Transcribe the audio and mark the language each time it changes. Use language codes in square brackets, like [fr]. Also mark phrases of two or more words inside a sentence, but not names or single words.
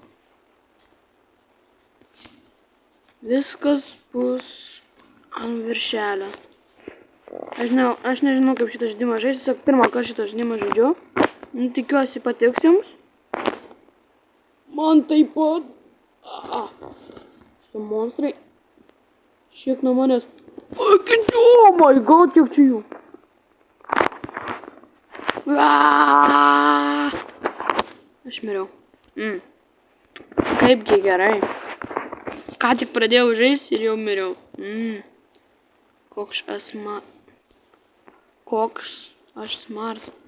[lt] Viskas bus ant viršelio. Aš nežinau, kaip šitą žaidimą žaisti, tiesiog pirmą kartą šitą žaidimą žaidžiu. Tikiuosi patiks jums. Man taip pat. Šitie monstrai. Šiek nuo manęs. [en] Oh my god, [lt] kiek čia jų. Aš miriau. Kaipgi gerai. Ką tik pradėjau žaisti ir jau miriau. Koks aš smart.